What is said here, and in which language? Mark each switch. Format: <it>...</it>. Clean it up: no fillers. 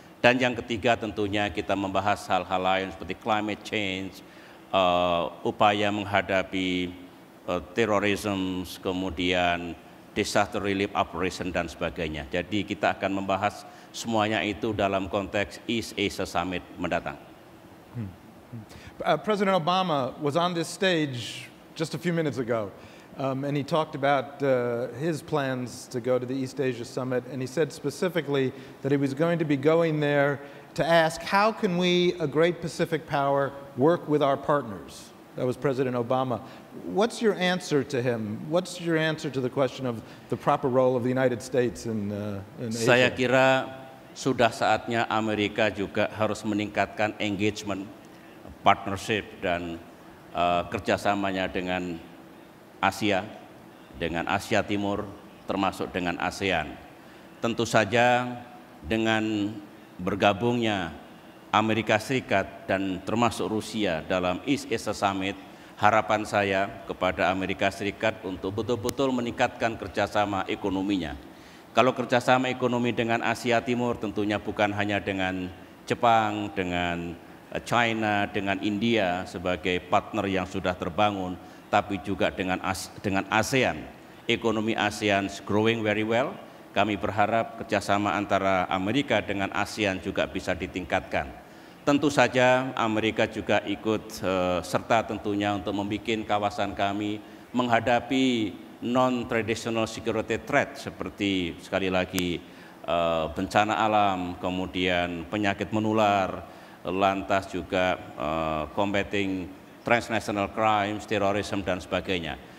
<id>Dan yang ketiga tentunya kita membahas hal-hal lain seperti climate change, upaya menghadapi terorisme, kemudian</id> <en>disaster relief operation</en> <id>dan sebagainya. Jadi kita akan membahas semuanya itu dalam konteks East Asia Summit mendatang.</id> <en>President Obama was on this stage just a few minutes ago, and he talked about his plans to go to the East Asia Summit, and he said specifically that he was going to be going there to ask, how can we, a great Pacific power, work with our partners? That was President Obama. What's your answer to him? What's your answer to the question of the proper role of the United States in Asia?</en> <id>Saya kira sudah saatnya Amerika juga harus meningkatkan engagement, partnership, dan kerjasamanya dengan Asia, dengan Asia Timur, termasuk dengan ASEAN. Tentu saja dengan bergabungnya Amerika Serikat dan termasuk Rusia dalam East Asia Summit, harapan saya kepada Amerika Serikat untuk betul-betul meningkatkan kerjasama ekonominya. Kalau kerjasama ekonomi dengan Asia Timur tentunya bukan hanya dengan Jepang, dengan China, dengan India sebagai partner yang sudah terbangun, tapi juga dengan ASEAN.</id> <en>Ekonomi ASEAN is growing very well.</en> <id>Kami berharap kerjasama antara Amerika dengan ASEAN juga bisa ditingkatkan. Tentu saja Amerika juga ikut serta tentunya untuk membuat kawasan kami menghadapi</id> <en>non-traditional security threat</en> <id>seperti sekali lagi bencana alam, kemudian penyakit menular, lantas juga</id> <en>combating transnational crimes,</en> <id>terorisme dan sebagainya.</id>